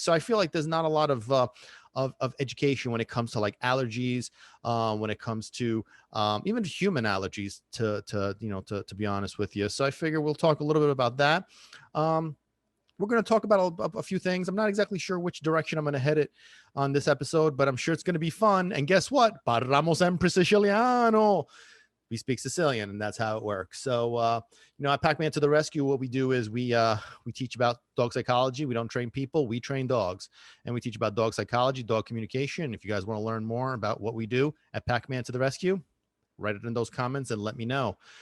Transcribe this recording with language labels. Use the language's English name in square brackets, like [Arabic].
[English] So I feel like there's not a lot of education when it comes to like allergies, when it comes to even human allergies, to be honest with you. So I figure we'll talk a little bit about that. We're going to talk about a few things. I'm not exactly sure which direction I'm going to head it on this episode, but I'm sure it's going to be fun. And guess what? [Italian] Parliamo sempre siciliano. [English] We speak Sicilian, and that's how it works. So, at Packman to the Rescue, what we do is we teach about dog psychology. We don't train people, we train dogs, and we teach about dog psychology, dog communication. If you guys want to learn more about what we do at Packman to the Rescue, write it in those comments and let me know.